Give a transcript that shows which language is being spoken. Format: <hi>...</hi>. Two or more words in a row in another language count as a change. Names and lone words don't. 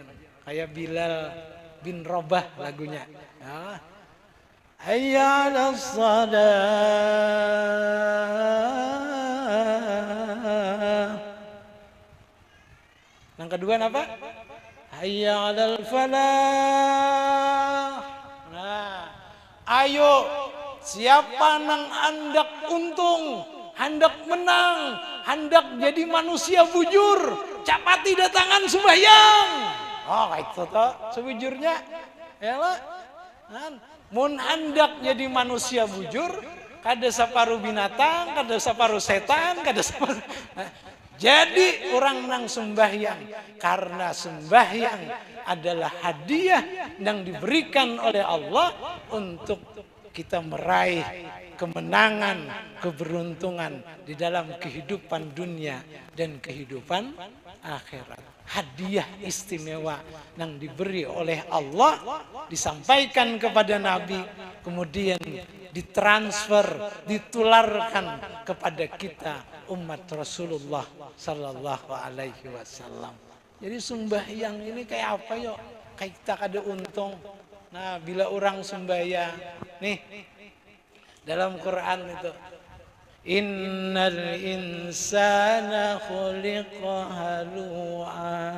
<id>Kayak Bilal bin Rabah lagunya.</id> <ar>Ya. Hayya 'alas shalah.</ar> <id>Yang kedua apa?</id> <ar>Hayya 'alal falah.</ar> <bjn>Nah, ayo siapa nang hendak untung, hendak menang, hendak jadi manusia bujur, capati datangan sembahyang.</bjn> <id>Oh, kayak itu toh sebujurnya. Yalah.</id> <bjn>Mun hendak jadi manusia bujur, kada saparuh binatang, kada saparuh setan, kada saparuh.</bjn> <id>Jadi orang nang sembahyang, karena sembahyang adalah hadiah yang diberikan oleh Allah untuk kita meraih kemenangan, keberuntungan di dalam kehidupan dunia dan kehidupan akhirat. Hadiah istimewa yang diberi oleh Allah disampaikan kepada Nabi, kemudian ditransfer, ditularkan kepada kita umat Rasulullah</id> <ar>Sallallahu Alaihi Wasallam.</ar> <id>Jadi sembahyang ini kayak apa yo?</id> <bjn>Kayak kita kada untung.</bjn> <id>Nah, bila orang sembahyang, nih dalam Quran itu,</id> <ar>Innal insana khuliqa halu'a.</ar>